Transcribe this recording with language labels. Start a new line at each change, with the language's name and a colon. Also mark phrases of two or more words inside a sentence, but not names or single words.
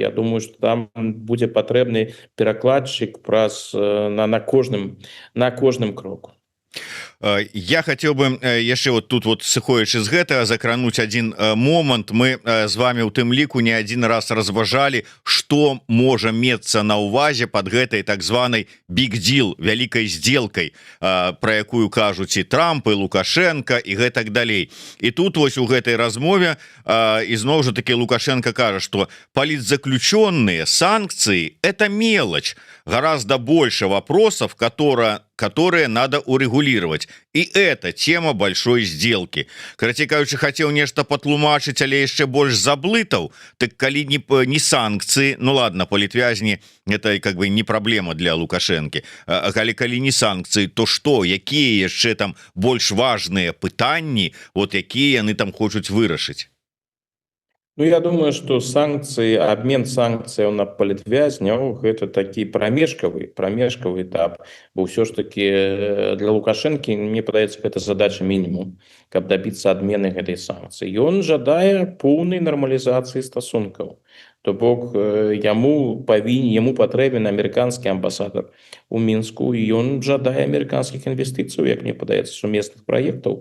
Belarusian: Я думаю, што там будзе патрэбны перакладчык на кожным кроку.
Russian: Я хотел бы
Belarusian: яшчэ вот тут вот сыходзячы з гэтага закрануць один момант. Мы з вами у тым ліку не один раз разважалі, что можа мецца на ўвазе под гэтай так званай
English: big deal,
Belarusian: вялікай сделкой, про якую кажуць і Трамп, і Лукашенко і гэтак далей. І тут вось у гэтай размове ізноў жа таки Лукашенко кажа,
Russian: что политзаключенные санкции это мелочь, гораздо больше вопросов, которые надо урегулировать. И это тема большой сделки.
Belarusian: Карацей кажучы, хотел нешта патлумачыць, але яшчэ больш заблытаў.
Russian: Так калі не санкции, ну ладно, политвязни это как бы не проблема для Лукашенко. А калі не санкции, то что?
Belarusian: Якія яшчэ там больш важныя пытанні, вот якія яны там хочуць вырашыць? Ну,
Russian: я думаю, что
Belarusian: обмен санкцыяў на палітвязняў гэта такі прамежкавы этап, бо ўсё ж таки для Лукашэнкі, мне падаецца, гэта задача мінімум, каб дабіцца адмены гэтай санкцыі. Ён жадае поўнай нармалізацыі стасункаў. То бок яму патрэбен амерыканскі амбасадар у Мінску, і ён жадае амерыканскіх інвестыцыяў, як мне падаецца, сумесных праектаў.